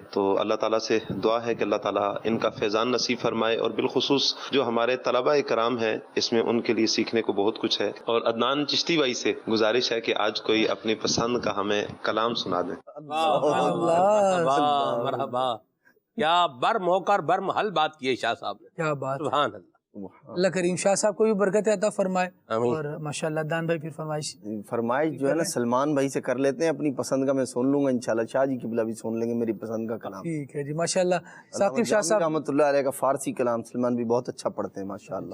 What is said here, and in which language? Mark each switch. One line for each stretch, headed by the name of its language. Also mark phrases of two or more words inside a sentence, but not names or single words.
Urdu: تو اللہ تعالیٰ سے دعا ہے کہ اللہ تعالیٰ ان کا فیضان نصیب فرمائے، اور بالخصوص جو ہمارے طلبہ کرام ہیں اس میں ان کے لیے سیکھنے کو بہت کچھ ہے۔ اور عدنان چشتی بھائی سے گزارش ہے کہ آج کوئی اپنی پسند کا ہمیں کلام سنا دیں۔ مرحبا، کیا بر موقع بر محل بات کی ہے شاہ صاحب نے، کیا بات،
Arabic: سبحان اللہ۔
Urdu: اللہ کریم شاہ صاحب کو بھی برکت عطا فرمائے۔ اور ماشاءاللہ دان بھائی پھر فرمائش جو ہے نا سلمان بھائی سے کر لیتے ہیں، اپنی پسند کا میں سن لوں گا انشاءاللہ، شاہ جی قبلہ بھی سن لیں گے میری پسند کا کلام۔ ٹھیک ہے جی، ماشاءاللہ ثاقب شاہ صاحب
Arabic: رحمۃ اللہ علیہ
Urdu: کا فارسی کلام سلمان بھی بہت اچھا پڑھتے ہیں ماشاءاللہ۔